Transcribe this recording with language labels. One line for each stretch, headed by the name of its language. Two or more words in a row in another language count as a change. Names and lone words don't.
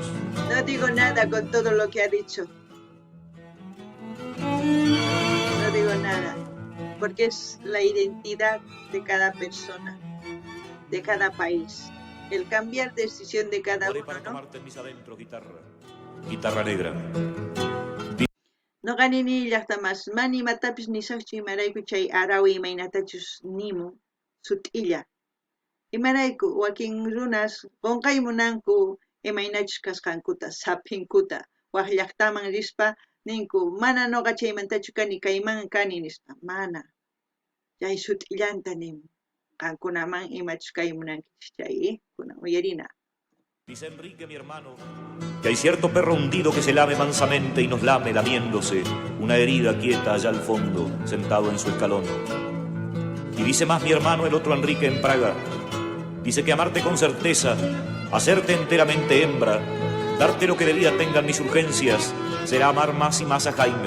Spanish: No digo nada con todo lo que ha dicho. No digo nada, porque es la identidad de cada persona, de cada país. El cambiar decisión de cada Oré uno, para ¿no? tomarte en mis adentros, guitarra negra.
Quechua: No ganini llaqtamas mani matapis nisaqchu imarayku chay arawi imaynatachus nimu sut'illa. Imarayku wakin runas qunqay munanku imaynachus kasqankuta sapinkuta waq llaqtaman rispa ninku mana noqa chaymantachu kani kayman kani nispa mana chay sut'illanta nimu qankunaman imachus kay munankichis chay kuna uyarina.
Spanish: Dice Enrique, mi hermano, que hay cierto perro hundido que se lame mansamente y nos lame lamiéndose, una herida quieta allá al fondo, sentado en su escalón. Y dice más mi hermano, el otro Enrique en Praga, dice que amarte con certeza, hacerte enteramente hembra, darte lo que de vida tengan mis urgencias, será amar más y más a Jaime.